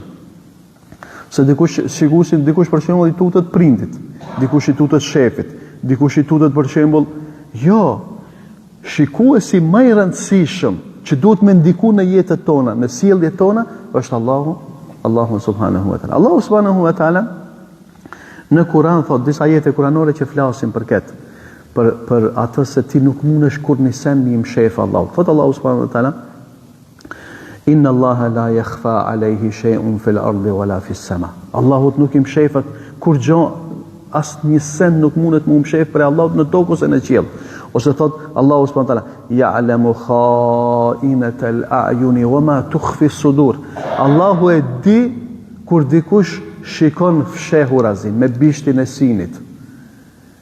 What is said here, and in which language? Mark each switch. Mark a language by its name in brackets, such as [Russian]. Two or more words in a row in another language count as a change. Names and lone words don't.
[Albanian] Se dikush për shembull i tutet prindit, dikush i tutet shefit, dikush i tutet për shembull, jo, shikuesi më i rëndësishëm që duhet me ndiku në jetën tona, në sjelljet tona, është Allahu [Arabic] سبحانه وتعالى. [Albanian] Allahu [Arabic] سبحانه وتعالى [Albanian] në Kur'an thot disa ajete kuranore që flasin për këtë. Për atë se ti nuk mundesh kur një sen mi mshef Allahu. [Arabic] Thot الله سبحانه وتعالى إن الله لا يخفى عليه شيء في الأرض ولا في السماء. [Albanian] Allahut nuk i mshefet kur gjë, as një sen nuk mundet mu mshef për Allahut në tokë ose në qiell. Ose thot [Arabic] الله سبحانه وتعالى يعلم خائنة الأعين وما تخفي الصدور. [Albanian] Allahu e di kur dikush shikon fshehurazin me bishtin e sinit.